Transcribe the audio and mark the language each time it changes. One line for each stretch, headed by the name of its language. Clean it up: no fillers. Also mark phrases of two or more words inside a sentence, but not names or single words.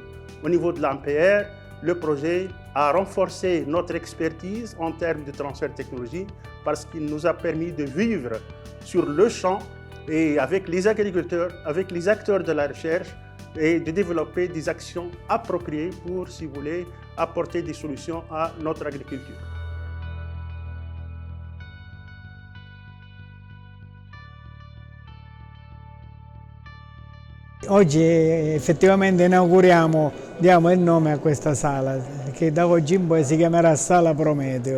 French: Au niveau de l'ANPR, le projet a renforcé notre expertise en termes de transfert de technologie parce qu'il nous a permis de vivre sur le champ et avec les agriculteurs, avec les acteurs de la recherche et de développer des actions appropriées pour, si vous voulez, apporter des solutions à notre agriculture.
Italian: Oggi effettivamente inauguriamo, diamo il nome a questa sala che da oggi in poi si chiamerà Sala Prometeo.